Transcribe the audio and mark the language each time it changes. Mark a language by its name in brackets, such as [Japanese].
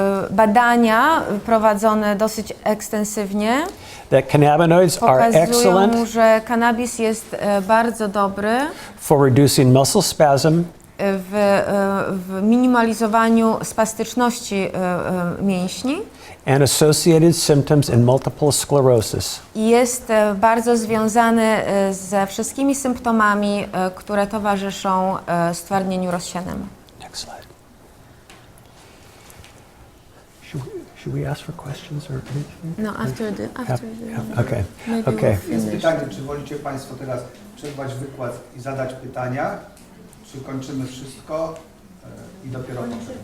[Polish] Badania prowadzone dosyć ekstensywnie [English] that cannabinoids are excellent [Polish] pokazują, że kannabis jest bardzo dobry [English] for reducing muscle spasm, [Polish] w minimalizowaniu spastyczności mięśni [English] and associated symptoms in multiple sclerosis. [Polish] i jest bardzo związany ze wszystkimi symptomami, które towarzyszą stwardnieniu rozsianemu. [English] Next slide. Should we ask for questions or anything? No, after the Okay. maybe Okay. we'll [Polish] Jest [English] finish. [Polish] pytanie, czy wolicie Państwo teraz przerwać wykład i zadać pytania, czy kończymy wszystko i dopiero potem?